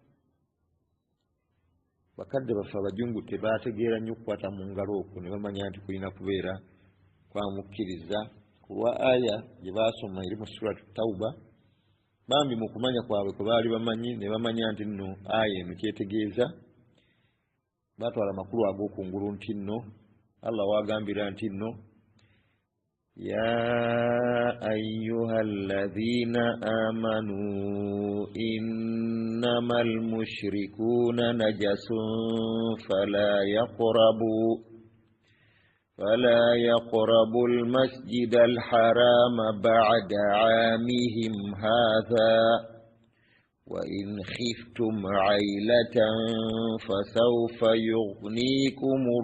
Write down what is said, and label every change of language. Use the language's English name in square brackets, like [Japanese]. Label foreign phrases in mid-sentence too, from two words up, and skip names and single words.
[Ganda] Bakadde baffe abajungu tebaategeera nnyo okukwata mu ngalo okwo, ne bamanya nti kulina kubeera kwamukkiriza ku lwa aya gye baasoma eri mu suratu Tawba. Bambi mu kumanya kwabwe kwe baali bamanyi, ne bamanya nti nno aya eno kyetegeeza, baatwala amakulu ag'okungulu nti nno Allah wagambira nti nno [Arabic] يا أيها الذين آمنوا إنما المشركون نجس فلا يقربوا المسجد الحرام بعد عامهم هذا وإن خفتم عيلة فسوف يغنيكم